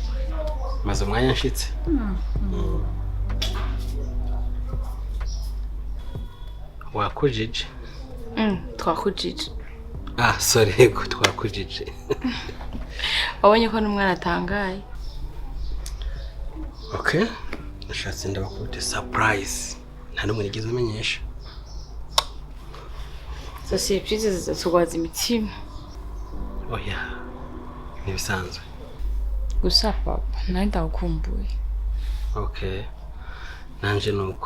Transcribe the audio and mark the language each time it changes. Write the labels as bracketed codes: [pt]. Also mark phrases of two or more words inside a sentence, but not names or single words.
[rn] maze umwanya nshitse wakujije twakujije sorry yego twakujije wabonye ko n'umwana atangaye okay nashatse ndabakubita surprise nta n'umwe nigeze amenyesha surprise zitugwaza imitima oya nibisanzwe gusa papa nawe ndagukumbuye okay nanje nuko